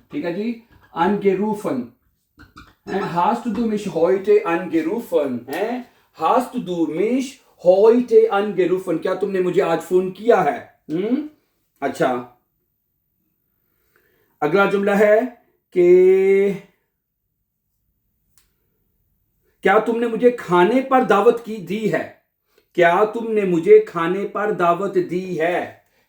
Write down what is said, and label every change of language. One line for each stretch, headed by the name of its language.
Hindi: ठीक है जी, angerufen.
German: Hast du mich heute angerufen? Hast du mich heute angerufen?
Hindi: क्या तुमने मुझे आज फोन किया है? अच्छा, अगला जुमला है कि क्या तुमने मुझे खाने पर दावत दी है? क्या तुमने मुझे खाने पर दावत दी है?